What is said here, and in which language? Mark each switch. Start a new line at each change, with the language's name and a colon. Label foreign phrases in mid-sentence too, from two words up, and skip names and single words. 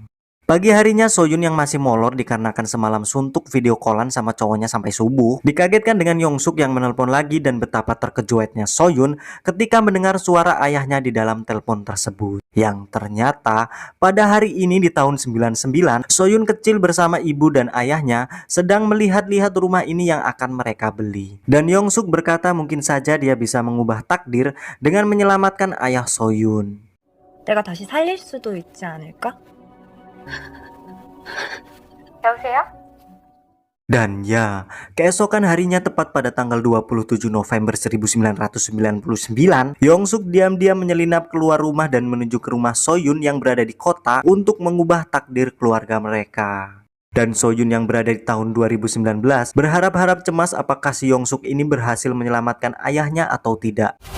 Indonesian: Pagi harinya Soyun yang masih molor dikarenakan semalam suntuk
English: video callan
Indonesian: sama cowoknya sampai subuh, dikagetkan dengan Yongsuk yang menelpon lagi, dan betapa terkejutnya Soyun ketika mendengar suara ayahnya di dalam telepon tersebut. Yang ternyata pada hari ini di tahun 99, Soyun kecil bersama ibu dan ayahnya sedang melihat-lihat rumah ini yang akan mereka beli. Dan Yongsuk berkata mungkin saja dia bisa mengubah takdir dengan menyelamatkan ayah Soyun.
Korean: 내가 다시 살릴 수도 있지 않을까? 여보세요?
Indonesian: Dan ya, keesokan harinya tepat pada tanggal 27 November 1999, Yongsuk diam-diam menyelinap keluar rumah dan menuju ke rumah Soyun yang berada di kota untuk mengubah takdir keluarga mereka. Dan Soyun yang berada di tahun 2019 berharap-harap cemas apakah si Yongsuk ini berhasil menyelamatkan ayahnya atau tidak.